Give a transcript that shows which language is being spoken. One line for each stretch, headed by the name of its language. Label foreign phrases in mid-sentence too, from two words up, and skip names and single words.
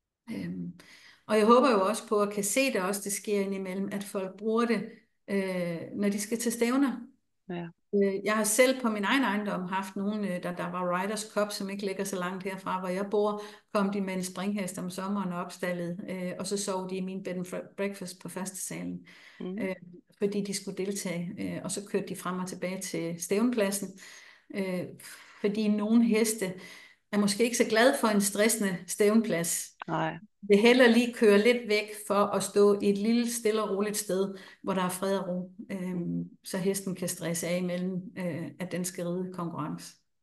Danish: Og jeg håber jo også på, at kan se det også, det sker indimellem, at folk bruger det, når de skal til stævner. Ja. Jeg har selv på min egen ejendom haft nogen, der var Riders Cup, som ikke ligger så langt herfra, hvor jeg bor, kom de med en springhest om sommeren og opstallet, og så sov de i min
English: bed and breakfast
Danish: på førstesalen, fordi de skulle deltage, og så kørte de frem og tilbage til stævnpladsen, fordi nogle heste er måske ikke så glad for en stressende stævnplads. Nej. Det heller lige køre lidt væk for at stå i et lille, stille og roligt sted, hvor der er fred og ro, så hesten kan stresse af imellem, at den skal ride konkurrence.